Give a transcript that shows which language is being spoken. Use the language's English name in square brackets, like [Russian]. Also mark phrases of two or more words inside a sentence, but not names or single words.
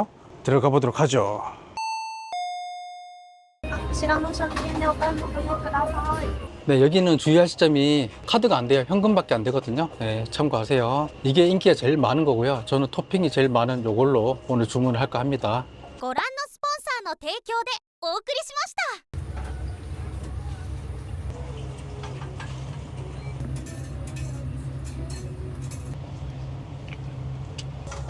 [Korean] 들어가 보도록 하죠. 네, 여기는 주의하실 점이 카드가 안 돼요. 현금밖에 안 되거든요. 네, 참고하세요. 이게 인기가 제일 많은 거고요. 저는 토핑이 제일 많은 요걸로 오늘 주문을 할까 합니다. [Japanese] ご覧のスポンサーの提供でお送りしました。